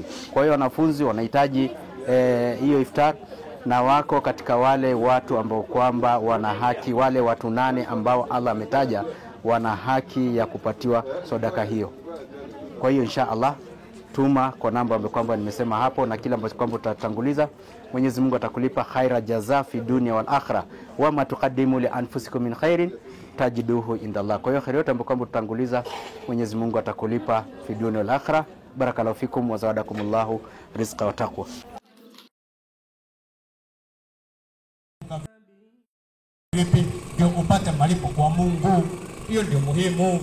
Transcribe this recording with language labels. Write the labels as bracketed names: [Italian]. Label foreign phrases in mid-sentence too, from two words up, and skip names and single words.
[Swahili] Kwa hiyo wanafunzi wanahitaji hiyo iftar, na wako katika wale watu ambao kwamba wana haki, wale watu 8 ambao Allah ametaja wana haki ya kupatiwa sadaka hiyo. Kwa hiyo inshallah tuma kwa namba ambayo kwamba nimesema hapo, na kila ambacho kwamba utatanguliza Mwenyezi Mungu atakulipa [Arabic] خير جزاء في الدنيا والآخرة وما تقدموا لأنفسكم من خير تجدوه عند الله. [Swahili] Kwa hiyo khair yote ambayo kwamba utatanguliza Mwenyezi Mungu atakulipa [Arabic] في الدنيا والآخرة. بارك الله فيكم وزادكم الله رزقا وتقوى. [Swahili] Vipi ndio upate malipo kwa Mungu? Hiyo ndio muhimu.